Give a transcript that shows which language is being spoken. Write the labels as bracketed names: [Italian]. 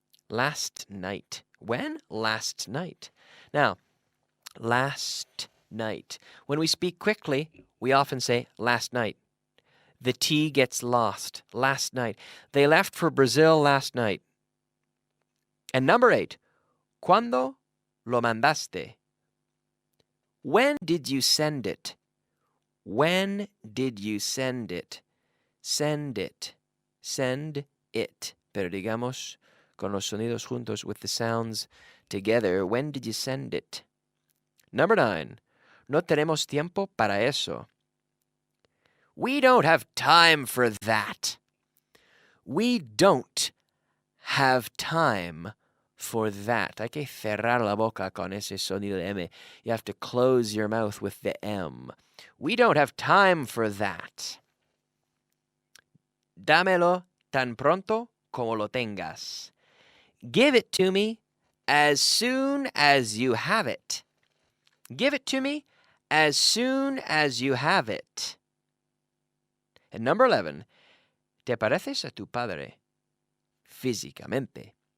[English] Last night. When? Last night. Now, last night. When we speak quickly, we often say last night. The T gets lost. Last night. They left for Brazil last night. And number 8, [Spanish] ¿cuándo lo mandaste? [English] When did you send it? When did you send it? Send it. Send it. [Spanish] Pero digamos con los sonidos juntos [English] with the sounds together. When did you send it? Number 9, [Spanish] no tenemos tiempo para eso. [English] We don't have time for that. We don't have time for that. [Spanish] Hay que cerrar la boca con ese sonido de M. [English] You have to close your mouth with the M. We don't have time for that. [Spanish] Dámelo tan pronto como lo tengas. [English] Give it to me as soon as you have it. Give it to me as soon as you have it. And number 11, [Spanish] ¿te pareces a tu padre físicamente?